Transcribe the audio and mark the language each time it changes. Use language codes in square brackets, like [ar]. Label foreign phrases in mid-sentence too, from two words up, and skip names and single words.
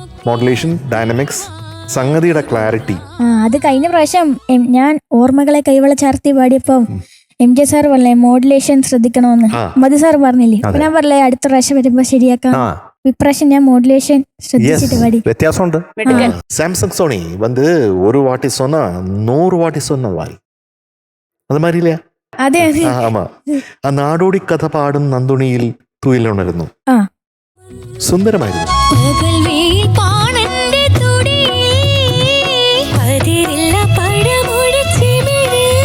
[ml] മോഡുലേഷൻ, ഡൈനമിക്സ്, സംഗതിയുടെ ക്ലാരിറ്റി. ആ, അത് കഴിഞ്ഞ പ്രാവശ്യം ഞാൻ ഓർമ്മകളെ കൈവള ചാർത്തി പാടിയപ്പം MJ സാർ പറഞ്ഞേ മോഡുലേഷൻ ശ്രദ്ധിക്കണമെന്ന്. ആ. മധു സാർ പറഞ്ഞില്ലേ? അപ്പൊ ഞാൻ പറഞ്ഞേ അടുത്ത പ്രാവശ്യം വരുമ്പോ ശരിയാക്കാം. ആ ഇപ്രാവശ്യം ഞാൻ മോഡുലേഷൻ യെസ്, ശ്രദ്ധിച്ചിട്ട് പാടി. വ്യത്യാസമുണ്ട്. മിടുക്കൻ. [ta] சாம்சங் சோனி வந்து 1 வாட்டி சொன்னா 100 வாட்டி சொன்ன வாய், [ml] അത് മാറിയില്ല. അതെ അതെ. ആമാ, ആ നാടോടി കഥ പാടും നന്ദുണിയിൽ തുയിലുണരുന്നു. ആ, സുന്ദരമായിരുന്നു. പകൽവെയിൽ പാണന്റെ തുടിയിൽ പതിരില്ല പഴമൊഴിച്ചിമിഴ്.